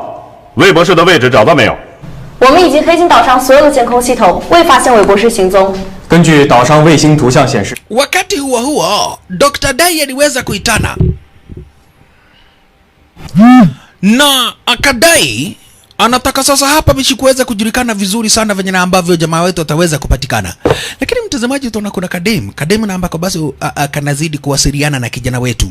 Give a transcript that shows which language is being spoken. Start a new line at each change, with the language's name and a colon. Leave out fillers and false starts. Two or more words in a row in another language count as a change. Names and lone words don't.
Chinese: 魏博士的位置找到没有？我们已经黑进岛上所有的监控系统，未发现韦博士行踪。根据岛上卫星图像显示，
Swahili: wakati huo huo Dr. Dai aliweza kuitana na akadai anataka sasa hapa bishi kuweza kujulikana vizuri sana venye na ambavyo jamaa wetu ataweza kupatikana. Lakini mtazamaji utaona kuna kadem na ambako basi kanazidi kuwasiliana na kijana wetu.